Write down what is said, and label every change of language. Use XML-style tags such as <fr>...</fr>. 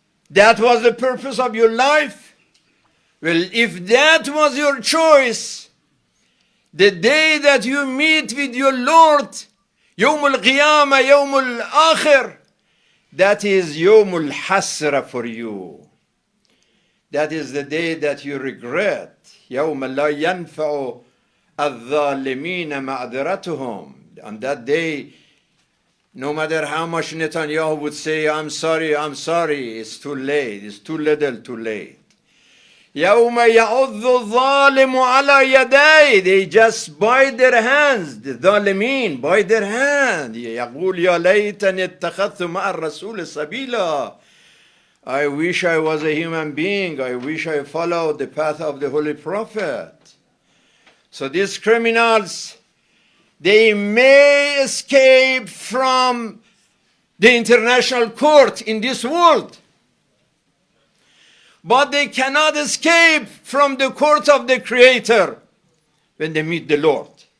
<en>That was the purpose of your life. Well, if that was your choice, the day that you meet with your Lord,</en> <ar>يوم القيامة, يوم الآخر,</ar> <en>that is</en> <ar>يوم الحسرة</ar> <en>for you. That is the day that you regret.</en> <ar>يوم لا ينفع الظالمين معذرتهم.</ar> <en>On that day, no matter how much Netanyahu would say, I'm sorry, it's too late, it's too little too late.</en> <ar>يوم يعض الظالم على يديه.</ar> <en>They just bite their hands. The ظالمين bite their hand.</en> <ar>يقول يا ليتني اتخذت مع الرسول سبيلا.</ar> <en>I wish I was a human being. I wish I followed the path of the Holy Prophet. So these criminals, they may escape from the international court in this world, but they cannot escape from the court of the Creator when they meet the Lord.</en>